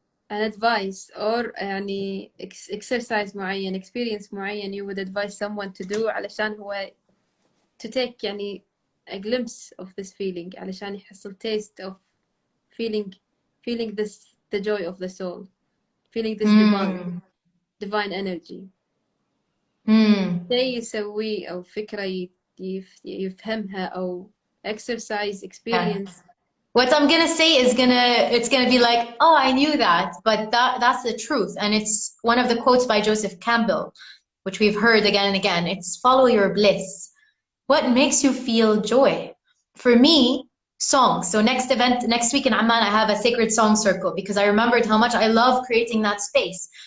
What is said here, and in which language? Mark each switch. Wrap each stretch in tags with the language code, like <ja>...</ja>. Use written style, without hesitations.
<en>an advice or</en> <ar>يعني</ar> <en>exercise</en> <ar>معين,</ar> <en>experience معين you would advise someone to do</en> <ar>علشان هو</ar> <en>to take يعني a glimpse of this feeling</en> <ar>علشان يحصل</ar> <en>taste of feeling this, the joy of the soul, feeling this divine energy.</en> <ar>شيء يسويه أو فكرة يفهمها أو</ar> <en>exercise experience. What I'm gonna say is it's gonna be like, oh, I knew that, but that's the truth. And it's one of the quotes by Joseph Campbell, which we've heard again and again. It's follow your bliss. What makes you feel joy? For me, songs. So next week in Amman, I have a sacred song circle because I remembered how much I love creating that space.</en>